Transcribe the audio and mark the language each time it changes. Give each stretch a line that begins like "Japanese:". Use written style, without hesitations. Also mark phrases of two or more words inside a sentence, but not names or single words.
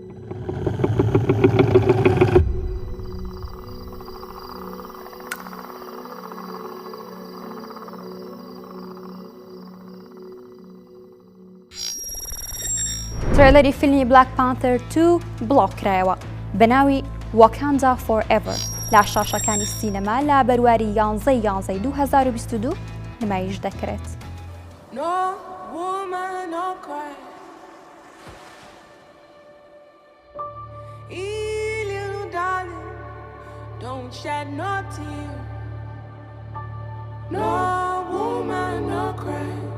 Central Kurdish: تریلەری فیلمی بلاک پانتر 2 بڵاو کرایەوە بە ناوی واکاندا فۆرئەڤەر لا شاشەکانی سینەما لا بەرواری 11/11/2022 نمایش دەکرێت.
English: No woman, no cry. Little darling, don't shed no tear. No woman, no cry.